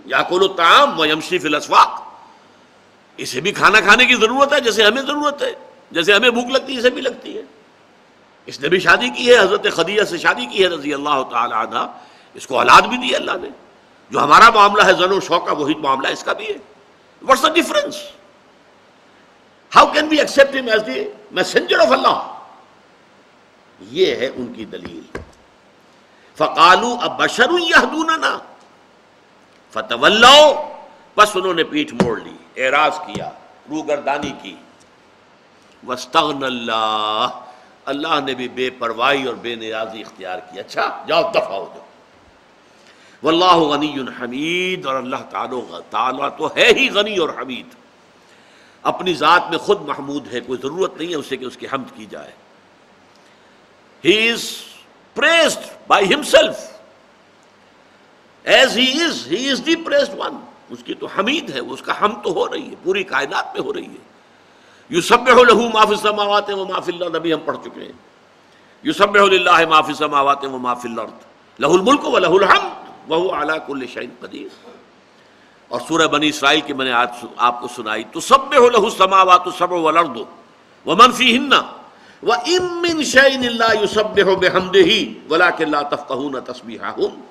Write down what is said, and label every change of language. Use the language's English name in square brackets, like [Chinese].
[Arabic] یاکل الطعام ویمشی فی الاسواق، [Urdu] اسے بھی کھانا کھانے کی ضرورت ہے جیسے ہمیں ضرورت ہے، جیسے ہمیں بھوک لگتی ہے اسے بھی لگتی ہے. اس نے بھی شادی کی ہے، حضرت خدیجہ سے شادی کی ہے رضی اللہ تعالی عنہ، اس کو اولاد بھی دی اللہ نے. جو ہمارا معاملہ ہے زن و شوق کا، وہی معاملہ اس کا بھی ہے. [English] What's the difference? How can we accept him as the messenger of Allah? [Urdu] یہ ہے ان کی دلیل. [Arabic] فَقَالُوا أَبَشَرٌ يَهْدُونَنَا فَتَوَلَّوْا، [Urdu] بس انہوں نے پیٹھ موڑ لی، اعراض کیا، روگردانی کی. [Arabic] وَاسْتَغْنَى اللَّهُ، [Urdu] اللہ نے بھی بے پرواہی اور بے نیازی اختیار کی. اچھا جاؤ دفع ہو جاؤ. [Arabic] واللہ غنی حمید، [Urdu] اور اللہ تعالیٰ تو ہے ہی غنی اور حمید، اپنی ذات میں خود محمود ہے، کوئی ضرورت نہیں ہے اسے کہ اس کی حمد کی جائے. [English] He is praised by himself as he is the praised one. [Urdu] اس کی تو حمید ہے، اس کا حمد تو ہو رہی ہے، پوری کائنات میں ہو رہی ہے. [Arabic] یسبح له ما فی السماوات وما فی الارض، [Urdu] ابھی ہم پڑھ چکے ہیں. [Arabic] یسبح للہ ما فی السماوات وما فی الارض لہ الملک ولہ الحمد وہو علی کل شیء قدیر. [Urdu] اور سورہ بنی اسرائیل کی میں نے آج آپ کو سنائی، [Arabic] تسبح لہ السماوات السبع والارض ومن فیہن وَإِن مِّن شَيْءٍ إِلَّا يُسَبِّحُ بِحَمْدِهِ وَلَٰكِن لَّا تَفْقَهُونَ تَسْبِيحَهُمْ.